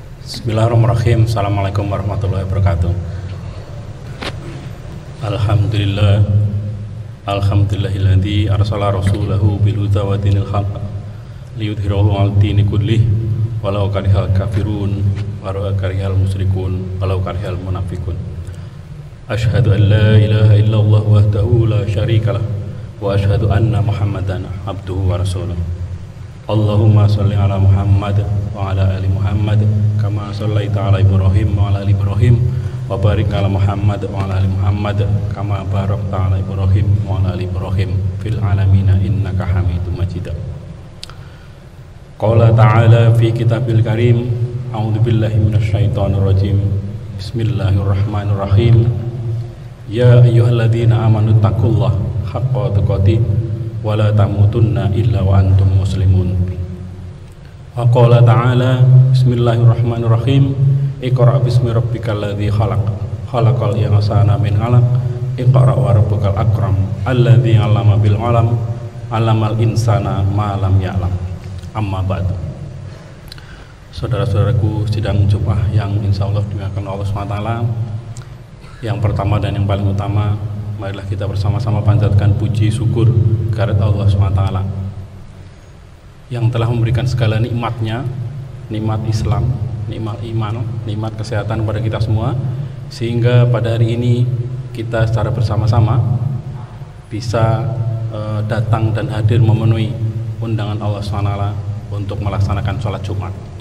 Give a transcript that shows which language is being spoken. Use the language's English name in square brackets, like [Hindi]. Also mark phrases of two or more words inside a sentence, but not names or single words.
[Arabic] بسم الله الرحمن الرحيم. السلام عليكم ورحمة الله وبركاته. الحمد لله. الحمد لله الذي أرسل رسوله بالهدى ودين الحق ليظهره على الدين كله ولو كره الكافرون ولو كره المشركون ولو كره المنافقون. أشهد أن لا إله إلا الله وحده لا شريك له وأشهد أن محمدا عبده ورسوله. اللهم صل على محمد وعلى آل محمد كما صليت على إبراهيم وعلى آل إبراهيم وبارك على محمد وعلى آل محمد كما باركت على إبراهيم وعلى آل إبراهيم في العالمين إنك حميد مجيد. قال تعالى في الكتاب الكريم، أعوذ بالله من الشيطان الرجيم. بسم الله الرحمن الرحيم. يا أيها الذين آمنوا اتقوا الله حق تقاته ولا تموتن إلا وأنتم مسلمون. وقال تعالى بسم الله الرحمن الرحيم. اقرأ باسم ربك الذي خلق خلق الإنسان من علق اقرأ وربك الأكرم الذي علم بالقلم علم الإنسان ما لم يعلم. أما بعد. [Indonesian] Saudara-saudaraku sidang Jumat yang insyaallah dimuliakan Allah SWT, yang pertama dan yang paling utama, marilah kita bersama-sama panjatkan puji syukur kehadirat Allah SWT yang telah memberikan segala nikmatnya, nikmat Islam, nikmat iman, nikmat kesehatan kepada kita semua, sehingga pada hari ini kita secara bersama-sama bisa datang dan hadir memenuhi undangan Allah SWT untuk melaksanakan sholat Jumat.